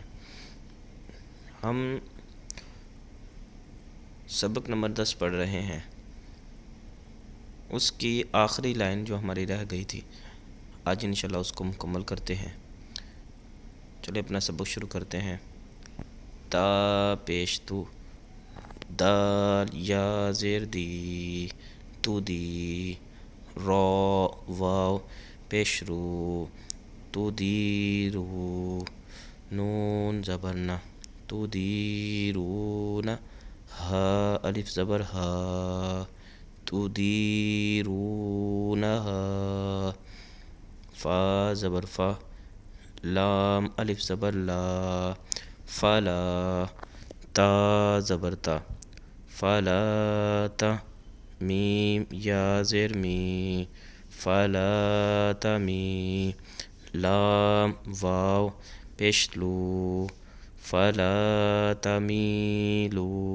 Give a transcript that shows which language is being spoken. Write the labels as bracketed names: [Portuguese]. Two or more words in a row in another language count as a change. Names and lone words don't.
[Urdu] ہم سبق نمبر 10 پڑھ رہے ہیں، اس کی آخری لائن جو ہماری رہ گئی تھی، آج انشاءاللہ اس کو مکمل کرتے ہیں۔ چلے اپنا سبق شروع کرتے ہیں۔ تا پیش تو، دال یا زیر دی، تو دی، را واو پیش رو، تو دی رو، نون زبر نا، تو دی رو نا، ہا الف زبر ہا، تو دی رو نا ہا، فا زبر فا، لام الف زبر لا، فلا، تا زبر تا، فلا تا، میم یا زیر می، فلا تمی، لام واو پیش لو، فلا تمیلو،